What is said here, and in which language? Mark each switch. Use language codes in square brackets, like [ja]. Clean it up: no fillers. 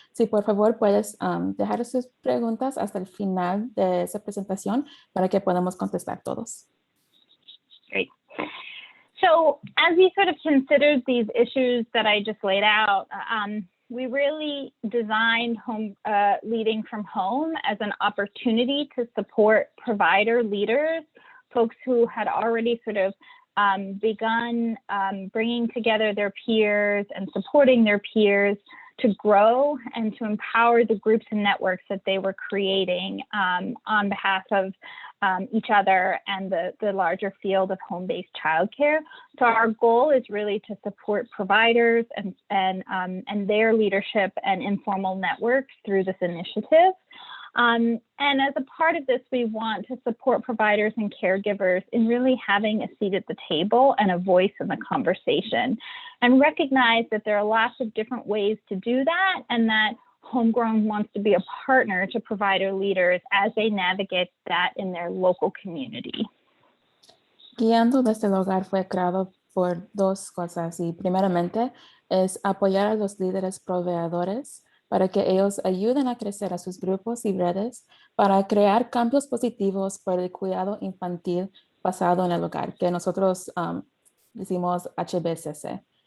[es] Si por favor puedes dejar sus preguntas hasta el final de esa presentación para que podamos contestar todos. [en] Great. So as we sort of considered these issues that I just laid out, we really designed leading from home as an opportunity to support provider leaders, folks who had already sort of begun bringing together their peers and supporting their peers to grow and to empower the groups and networks that they were creating on behalf of each other and the larger field of home-based childcare. So our goal is really to support providers and their leadership and informal networks through this initiative. And as a part of this, we want to support providers and caregivers in really having a seat at the table and a voice in the conversation, and recognize that there are lots of different ways to do that, and that Homegrown wants to be a partner to provider leaders as they navigate that in their local community. [es] Guiando desde el hogar fue creado por 2 cosas, y primeramente es apoyar a los líderes proveedores para que ellos ayuden a crecer a sus grupos y redes para crear cambios positivos por el cuidado infantil basado en el hogar, que nosotros decimos HBCC.